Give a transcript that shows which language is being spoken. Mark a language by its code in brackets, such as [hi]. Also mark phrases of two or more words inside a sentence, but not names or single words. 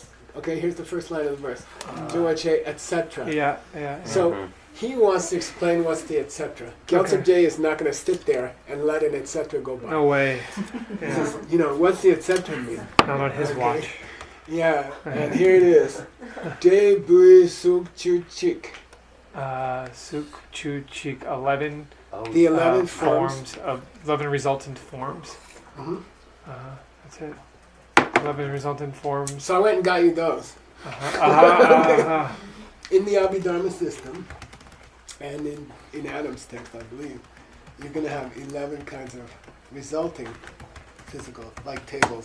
[en] Okay, here's the first line of the verse. Joache, etc. Yeah. So he wants to explain what's the etc. Gyaltsab J is not going to sit there and let an etc. go by. No way. He says, what's the etc. mean? Not on his watch. Yeah, and here it is. [bo] De bui suk chu chik. Suk chu chik 11. [en] The 11 forms. of 11 resultant forms. Mhm. That's it. 11 resultant forms. So I went and got you those. In the Abhidharma system, and in Adam's text, I believe, you're going to have 11 kinds of resulting physical, like tables.